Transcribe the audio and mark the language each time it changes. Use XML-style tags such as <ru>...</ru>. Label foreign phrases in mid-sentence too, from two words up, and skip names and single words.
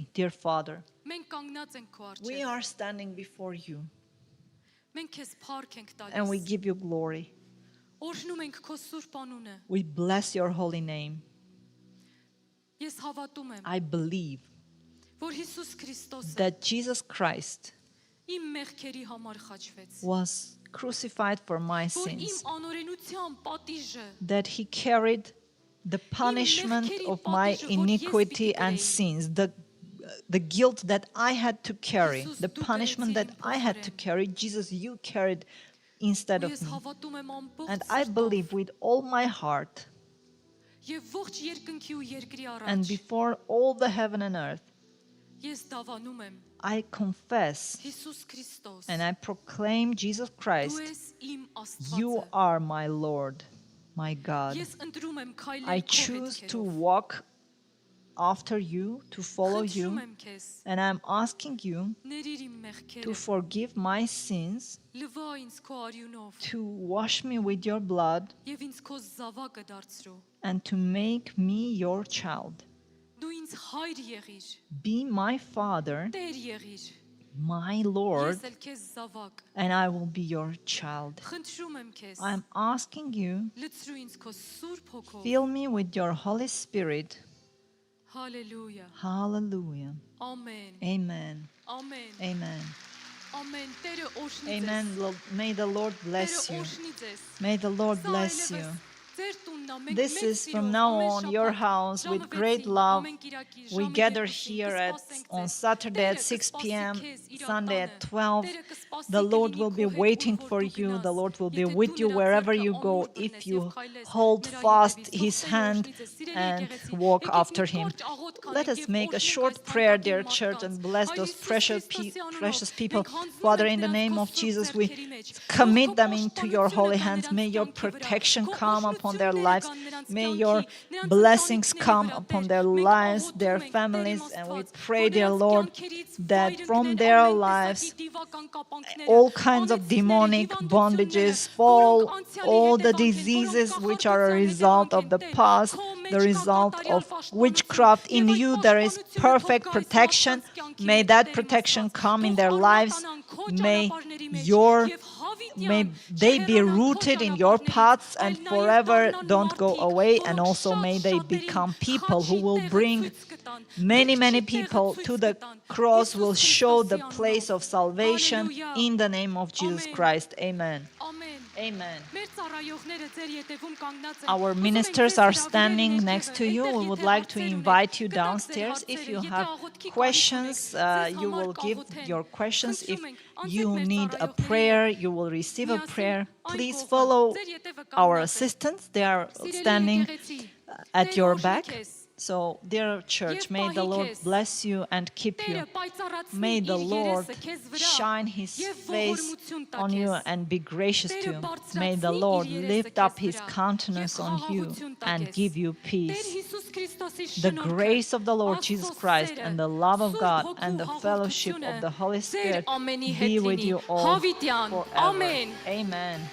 <en>Dear Father, we are standing before you and we give you glory. We bless your holy name. I believe</en> <hy>որ Հիսուս Քրիստոսը</hy> <en>that Jesus Christ</en> <hy>իմ մեղքերի համար խաչվեց,</hy> <en>was crucified for my</en> <hy>որ իմ</hy> <en>sins,</en> <hy>անօրենության պատիժը</hy> <en>that he carried the punishment of my iniquity and sins, the guilt that I had to carry, the punishment that I had to carry, Jesus, you carried instead of</en> <hy>ես</hy> <en>me.</en> <hy>հավատում եմ ամբողջ</hy> <en>And I believe with all my heart</en> <hy>եւ ողջ երկնքի ու երկրի</hy> <en>and</en> <hy>առաջ</hy> <en>before all the heaven and earth,</en> <hy>ես դավանում եմ</hy> <en>I confess</en> <hy>Հիսուս Քրիստոս,</hy> <en>and I proclaim Jesus Christ,</en> <hy>դու ես իմ</hy> <en>you</en> <hy>Աստվածը,</hy> <en>are my Lord, my God.</en> <hy>ես ընտրում եմ</hy> <en>I</en> <hy>քայլել քո</hy> <en>choose to</en> <hy>հետքերով,</hy> <en>walk after you, to follow</en> <hy>խնդրում</hy> <en>you,</en> <hy>եմ քեզ,</hy> <en>and I'm asking you</en> <hy>ներիր իմ</hy> <en>to</en> <hy>մեղքերը,</hy> <en>forgive my sins,</en> <hy>լվա ինձ քո արյունով</hy> <en>to wash me with your blood,</en> <hy>եւ ինձ քո զավակը դարձրու,</hy> <en>and to make me your child.</en> <hy>դու ինձ հայր եղիր,</hy> <en>Be my Father,</en> <hy>Տեր եղիր,</hy> <en>my Lord,</en> <hy>ես էլ քեզ զավակ,</hy> <en>and I will be your child.</en> <hy>խնդրում եմ քեզ,</hy> <en>I'm asking you,</en> <hy>լցրու ինձ քո սուրբ հոգով,</hy> <en>fill me with your Holy Spirit.</en> <hy>հալելույա,</hy> <en>Hallelujah.</en> <hy>ամեն,</hy> <en>Amen.</en> <hy>ամեն,</hy> <en>Amen.</en> <hy>ամեն, Տերը օրհնի</hy> <en>Amen.</en> <hy>ձեզ,</hy> <en>May the Lord</en> <hy>Տերը</hy> <en>bless you.</en> <hy>օրհնի ձեզ,</hy> <en>May the Lord</en> <hy>Սա</hy> <en>bless you.</en> <hy>այլևս ձեր տունն է, մենք</hy> <en>This</en> <hy>մեծ</hy> <en>is from</en> <hy>սիրով,</hy> <en>now</en> <hy>ամեն</hy> <en>on your</en> <hy>շաբաթ,</hy> <en>house</en> <hy>ժամը</hy> <en>with great</en> <hy>6-ին,</hy> <en>love.</en> <hy>ամեն կիրակի,</hy> <en>We</en> <hy>ժամը</hy> <en>gather</en> <hy>2-ին,</hy> <en>here</en> <hy>կսպասենք</hy> <en>on</en> <hy>ձեզ,</hy> <en>Saturday at</en> <hy>Տերը</hy> <en>6</en> <hy>կսպասի</hy> <en>p.m.,</en> <hy>քեզ, իր</hy> <en>Sunday at</en> <hy>ատանը,</hy> <en>12.</en> <hy>Տերը կսպասի</hy> <en>The Lord</en> <hy>կլինի</hy> <en>will be</en> <hy>քո հետ,</hy> <en>waiting</en> <hy>ուր որ</hy> <en>for</en> <hy>դու</hy> <en>you.</en> <hy>գնաս,</hy> <en>The Lord will be</en> <hy>եթե</hy> <en>with</en> <hy>դու</hy> <en>you</en> <hy>նրա</hy> <en>wherever</en> <hy>ձեռքը</hy> <en>you go</en> <hy>ամուր</hy> <en>if</en> <hy>բռնես</hy> <en>you</en> <hy>եւ քայլես</hy> <en>hold</en> <hy>նրա</hy> <en>fast</en> <hy>ետևից,</hy> <en>his</en> <hy>թող Տերը</hy> <en>hand</en> <hy>օրհնի ձեզ, սիրելի</hy> <en>and</en> <hy>եկեղեցի,</hy> <en>walk</en> <hy>եկեք</hy> <en>after</en> <hy>մի</hy> <en>him.</en> <hy>կարճ աղոթ</hy> <en>Let</en> <hy>քանենք</hy> <en>us</en> <hy>եւ</hy> <en>make a</en> <hy>օրհնենք</hy> <en>short</en> <hy>այս</hy> <en>prayer,</en> <hy>թանկագին</hy> <en>dear church,</en> <hy>մարդկանց,</hy> <en>and bless</en> <hy>Հայր</hy> <en>those</en> <hy>Հիսուս</hy> <en>precious,</en> <hy>Քրիստոսի անունով,</hy> <en>precious people.</en> <hy>մենք հանձնում</hy> <en>Father,</en> <hy>ենք</hy> <en>in the</en> <hy>նրանց</hy> <en>name</en> <hy>քո</hy> <en>of</en> <hy>սուրբ</hy> <en>Jesus, we</en> <hy>ձեռքերի մեջ,</hy> <en>commit</en> <hy>թող</hy> <en>them</en> <hy>քո</hy> <en>into your</en> <hy>պաշտպանությունը</hy> <en>holy</en> <hy>կա</hy> <en>hands.</en> <hy>նրանց</hy> <en>May your</en> <hy>կյանքի վրա,</hy> <en>protection</en> <hy>քո</hy> <en>come upon their</en> <hy>օրհնությունները</hy> <en>lives.</en> <hy>կան նրանց</hy> <en>May</en> <hy>կյանքի,</hy> <en>your</en> <hy>նրանց</hy> <en>blessings</en> <hy>ընտանիքների</hy> <en>come</en> <hy>վրա,</hy> <en>upon</en> <hy>Տեր,</hy> <en>their</en> <hy>մենք</hy> <en>lives,</en> <hy>աղոթում</hy> <en>their</en> <hy>ենք, Տեր իմ</hy> <en>families, and we</en> <hy>Աստված,</hy> <en>pray,</en> <hy>որ</hy> <en>dear</en> <hy>նրանց</hy> <en>Lord,</en> <hy>կյանքերից</hy> <en>that</en> <hy>վայր</hy> <en>from</en> <hy>ընկնեն</hy> <en>their</en> <hy>ամեն</hy> <en>lives,</en> <hy>տեսակի դիվական կապանքները,</hy> <en>all kinds of</en> <hy>անեծքները,</hy> <en>demonic</en> <hy>հիվանդությունները,</hy> <en>bondages</en> <hy>որոնք</hy> <en>fall,</en> <hy>անցյալի</hy> <en>all the</en> <hy>հետևանք են, որոնք</hy> <en>diseases which are a</en> <hy>կախարդության</hy> <en>result</en> <hy>հետևանք</hy> <en>of</en> <hy>են,</hy> <en>the</en> <hy>Տեր,</hy> <en>past,</en> <hy>քո</hy> <en>the</en> <hy>մեջ կա</hy> <en>result</en> <hy>կատարյալ</hy> <en>of</en> <hy>պաշտպանություն,</hy> <en>witchcraft. In</en> <hy>եւ այս</hy> <en>you there is</en> <hy>պաշտպանությունը թող</hy> <en>perfect</en> <hy>գա այս</hy> <en>protection.</en> <hy>մարդկանց կյանքի</hy> <en>May</en> <hy>մեջ,</hy> <en>that</en> <hy>Տեր իմ</hy> <en>protection</en> <hy>Աստված,</hy> <en>come in</en> <hy>թող</hy> <en>their lives.</en> <hy>արմատանան քո</hy> <en>May</en> <hy>ճանապարհների մեջ,</hy> <en>your</en> <hy>եւ հավիտյան</hy> <en>May they be</en> <hy>չհեռանան քո</hy> <en>rooted in your</en> <hy>ճանապարհներից,</hy> <en>paths</en> <hy>այլ</hy> <en>and</en> <hy>նաեւ</hy> <en>forever</en> <hy>դառնան</hy> <en>don't go</en> <hy>մարդիկ,</hy> <en>away, and</en> <hy>որոնք</hy> <en>also may they</en> <hy>շատ-շատերին</hy> <en>become people who</en> <hy>խաչի</hy> <en>will</en> <hy>տեղը</hy> <en>bring</en> <hy>ցույց կտան,</hy> <en>many</en> <hy>մեղքի տեղը</hy> <en>people</en> <hy>ցույց</hy> <en>to the</en> <hy>կտան,</hy> <en>cross, will</en> <hy>Հիսուս</hy> <en>show the</en> <hy>Քրիստոսի</hy> <en>place</en> <hy>անունով,</hy> <en>of salvation</en> <hy>Հալելույա,</hy> <en>in the name of Jesus</en> <hy>ամեն,</hy> <en>Christ. Amen.</en> <hy>ամեն,</hy> <en>Amen.</en> <hy>մեր ծառայողները ձեր ետևում կանգնած են,</hy> <en>Our</en> <hy>ուզում ենք</hy> <en>ministers</en> <hy>ձեզ</hy> <en>are</en> <hy>հրավիրել</hy> <en>standing</en> <hy>ներքևը,</hy> <en>next to you.</en> <hy>այնտեղ</hy> <en>We would</en> <hy>եթե</hy> <en>like to</en> <hy>հարցեր ունեք,</hy> <en>invite you</en> <hy>կտակ ձեր</hy> <en>downstairs. If</en> <hy>հարցերը,</hy> <en>you</en> <hy>եթե</hy> <en>have</en> <hy>աղոթքի կարիք</hy> <en>questions,</en> <hy>ունեք, ձեզ</hy> <en>you</en> <hy>համար</hy> <en>will give</en> <hy>կաղոթեն,</hy> <en>your questions. If</en> <hy>խնդրում ենք, անցեք</hy> <en>you</en> <hy>մեր</hy> <en>need a</en> <hy>ծառայողների</hy> <en>prayer,</en> <hy>հետ,</hy> <en>you will receive a</en> <hy>միասին</hy> <en>prayer.</en> <hy>այն</hy> <en>Please</en> <hy>կողմը,</hy> <en>follow</en> <hy>ձեր ետևը</hy> <en>our</en> <hy>կանգնած է,</hy> <en>assistants. They are</en> <hy>սիրելի</hy> <en>standing</en> <hy>եկեղեցի,</hy> <en>at</en> <hy>Տերը</hy> <en>your</en> <hy>օրհնի</hy> <en>back.</en> <hy>քեզ,</hy> <en>So, dear church,</en> <hy>Եվ</hy> <en>may the</en> <hy>պահի</hy> <en>Lord</en> <hy>քեզ,</hy> <en>bless you and keep you.</en> <hy>Տերը պայծառացնի</hy> <en>May the</en> <hy>իր</hy> <en>Lord</en> <hy>երեսը քեզ վրա</hy> <en>shine his</en> <hy>եւ</hy> <en>face</en> <hy>ողորմություն տա</hy> <en>on you</en> <hy>քեզ,</hy> <en>and be gracious to</en> <hy>Տերը</hy> <en>you.</en> <hy>բարձրացնի</hy> <en>May the</en> <hy>իր</hy> <en>Lord</en> <hy>երեսը</hy> <en>lift</en> <hy>քեզ</hy> <en>up his</en> <hy>վրա</hy> <en>countenance</en> <hy>եւ</hy> <en>on you</en> <hy>խաղաղություն տա</hy> <en>and</en> <hy>քեզ,</hy> <en>give you</en> <hy>Տեր</hy> <en>peace.</en> <hy>Հիսուս Քրիստոսի</hy> <en>The</en> <hy>շնորհքը,</hy> <en>grace of the Lord Jesus</en> <hy>Աստծո</hy> <en>Christ</en> <hy>սերը,</hy> <en>and the love of</en> <hy>Սուրբ</hy> <en>God</en> <hy>Հոգու</hy> <en>and the fellowship</en> <hy>հաղորդությունը</hy> <en>of the Holy</en> <hy>ձեր</hy> <en>Spirit</en> <hy>ամենի հետ</hy> <en>be with</en> <hy>լինի,</hy> <en>you all</en> <hy>հավիտյան,</hy> <en>forever.</en> <hy>ամեն</hy> <en>Amen.</en>